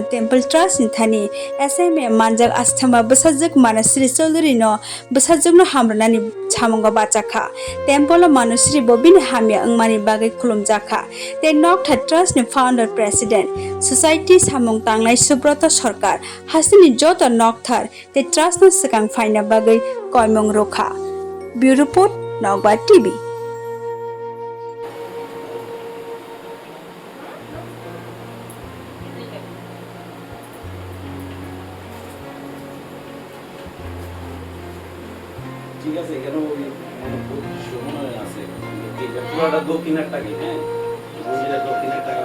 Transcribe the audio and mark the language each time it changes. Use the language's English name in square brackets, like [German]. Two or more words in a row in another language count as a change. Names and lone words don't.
[English] temple trust [Kok Borok] थानी एसएमए मानजाक आस्थामा बसाजक मानश्री चौधुरी न बसाजक हामरनानि छामंगा बाचाखा टेम्पल मानुश्री बबिन हामिया अंगमानि बागै खुलुमजाखा ते नकथा ट्रास्ट नि [English] founder president society [Kok Borok] सामंग तांनाय सुब्रत सरकार हासिनि जत नकथार ते ट्रास्ट न सकां फाइना बागै कयमंग रोखा [English] bureau report [Kok Borok] नौबाद टीवी। [Bangla] ঠিক আছে কেন ওই মনে আছে পুরোটা দক্ষিণের টাকা হ্যাঁ মন্দিরের দক্ষিণের টাকা